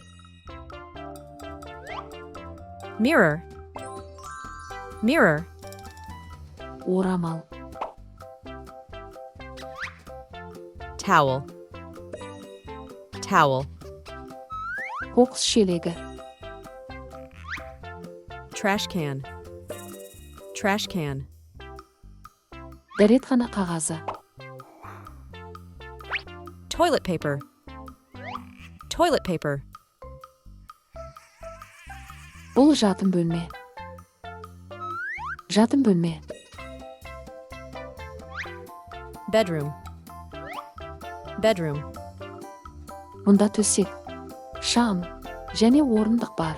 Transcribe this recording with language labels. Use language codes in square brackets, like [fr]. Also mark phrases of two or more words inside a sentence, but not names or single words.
[en] Mirror. Mirror. [kk] Орамал. [en] Towel. Towel. [kk] Қоқыс шелегі. [en] Trash can. Trash can. [kk] Дәретхана қағазы. [en] Toilet paper. Toilet paper. [kk] Бұл жатын бөлме. Жатын бөлме. [en] Bedroom. Bedroom. [kk] Мұнда төсек, шам және орындық бар.